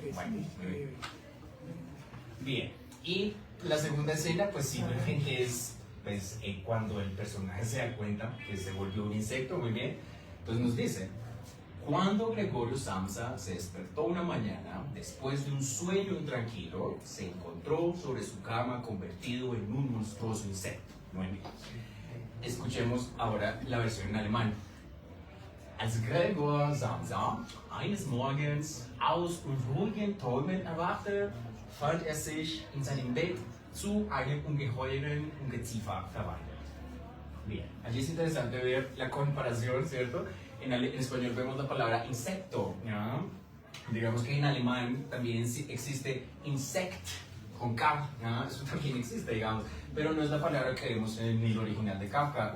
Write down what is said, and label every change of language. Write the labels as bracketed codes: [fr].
[es] Bueno, bien. Y la segunda escena, pues simplemente es pues, cuando el personaje se da cuenta que se volvió un insecto, muy bien. Entonces nos dice: cuando Gregorio Samsa se despertó una mañana, después de un sueño intranquilo, se encontró sobre su cama convertido en un monstruoso insecto. Muy bien. Escuchemos ahora la versión en alemán. [de] Als Gregor Samsa eines Morgens aus unruhigen Träumen erwachte, fand sich in seinem Bett zu einem ungeheuren Ungeziefer verwandelt. [es] Bien, allí es interesante ver la comparación, ¿cierto? En español vemos la palabra insecto, ¿ya? Digamos que en alemán también existe insect con K, ¿ya? Eso también existe, digamos, pero no es la palabra que vemos en el original de Kafka.